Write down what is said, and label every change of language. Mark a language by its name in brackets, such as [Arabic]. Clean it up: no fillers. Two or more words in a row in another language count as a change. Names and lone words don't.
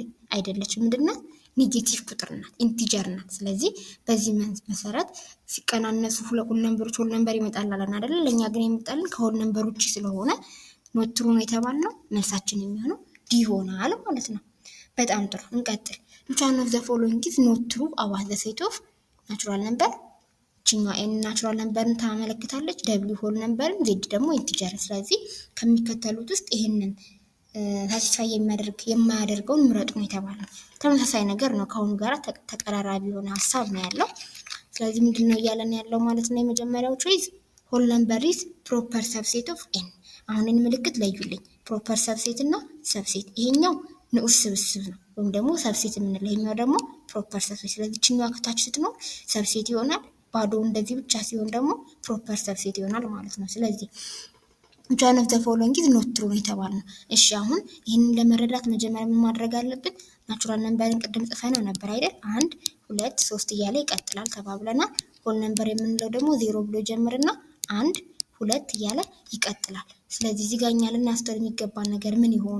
[Amharic] አይደለችም። ምንድን ናት? ኔጌቲቭ ቁጥር ናት፣ ኢንቲጀር ናት። ስለዚህ በዚህ መሰረት ሲቀናነሱ [English] whole numbers whole number [Amharic] ይመጣል አለን አይደለ? ለእኛ ግን የሚመጣልን ከሆል ነምበር ውጭ ስለሆነ [English] not true [Amharic] ነው የተባልነው። መልሳችን የሚሆነው ዲ ይሆናል ማለት ነው። በጣም ጥሩ እንቀጥል። [English] which one of the following is not true about the set of natural number? [Amharic] ቺኛዋ [English] N natural number [Amharic] ታመለክታለች፣ [English] W whole number፣ [Amharic] ዜድ ደግሞ ኢንቲጀር። ስለዚህ ከሚከተሉት ውስጥ ይሄንን ሳቲስፋይ የማያደርገውን ምረጡ ነው የተባለው። ተመሳሳይ ነገር ነው፣ ከአሁኑ ጋር ተቀራራቢ የሆነ ሀሳብ ነው ያለው። ስለዚህ ምንድነው እያለን ያለው ማለት ነው? የመጀመሪያው [English] choice whole number is proper subset of N። [Amharic] አሁንን ምልክት ለዩልኝ። [English] proper subset [Amharic] እና ሰብሴት፣ ይሄኛው ንዑስ ስብስብ ነው ወይም ደግሞ ሰብሴት የምንለው፣ ይሄኛው ደግሞ [English] proper subset። [Amharic] ስለዚህ ችኛዋ ከታች ስትኖር ሰብሴት ይሆናል፣ ባዶ እንደዚህ ብቻ ሲሆን ደግሞ [English] proper subset [Amharic] ይሆናል ማለት ነው። ስለዚህ [English] which one of the following is not true [Amharic] የተባልነው። እሺ አሁን ይህንን ለመረዳት መጀመሪያ ምን ማድረግ አለብን? [English] natural number [Amharic] ቅድም ጽፈነው ነበር አይደል? 1 2 3 እያለ ይቀጥላል ተባብለናል። [English] whole number [Amharic] የምንለው ደግሞ 0 ብሎ ጀምርና 1 2 እያለ ይቀጥላል። ስለዚህ እዚህ ጋር እኛ ልናስተውል የሚገባን ነገር ምን ይሆን?